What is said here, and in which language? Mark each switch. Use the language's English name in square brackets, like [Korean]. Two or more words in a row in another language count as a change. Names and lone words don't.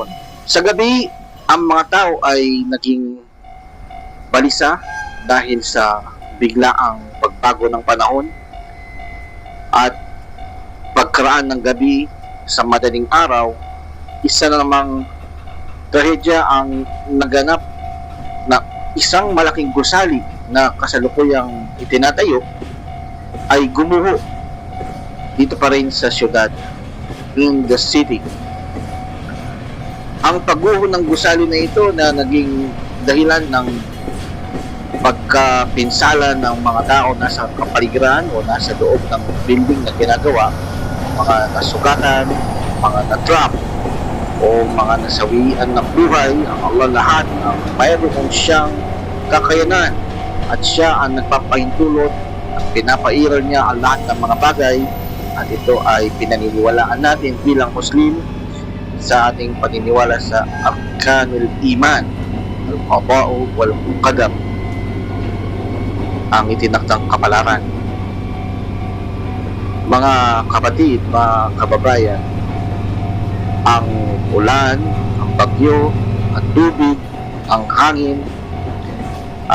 [Filipino] Sa gabi, ang mga tao ay naging balisa dahil sa biglaang pagbago ng panahon at pagkaraan ng gabi sa madaling araw. Isa na namang trahedya ang naganap na isang malaking gusali na kasalukuyang itinatayo ay gumuho dito pa rin sa syudad, [English] in the city. [Filipino] Ang pagguho ng gusali na ito na naging dahilan ng pagkapinsala ng mga tao nasa kapaligiran o nasa loob ng building na ginagawa, mga nasugatan, mga na-trap o mga nasawian ng buhay. Ang Allah lahat ang mayroon siyang kakayanan at siya ang nagpapahintulot at pinapairal niya ang lahat ng mga bagay, at ito ay pinaniniwalaan natin bilang Muslim sa ating paniniwala sa [Arabic] أركان الإيمان القضاء والقدر, [Filipino] ang itinakdang kapalaran. Mga kapatid, mga kababayan, ang ulan, ang bagyo, ang tubig, ang hangin, at